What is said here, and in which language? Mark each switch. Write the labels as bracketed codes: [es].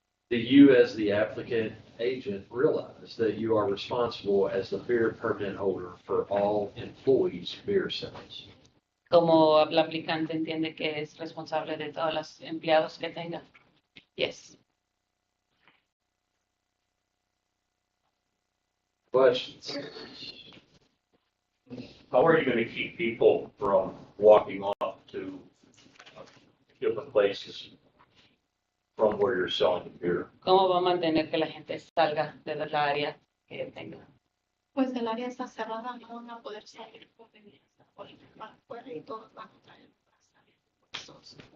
[en] Do you, as the applicant agent, realize that you are responsible as the beer permit holder for all employees' beer sales? [es] Como la aplicante entiende que es responsable de todos los empleados que tenga. [en] Yes. Questions? How are you going to keep people from walking off to different places from where you're selling the beer? [es] ¿Cómo va a mantener que la gente salga de la área que tenga? Pues el área está cerrada, no van a poder salir por venir por afuera y todos van a traer puestos.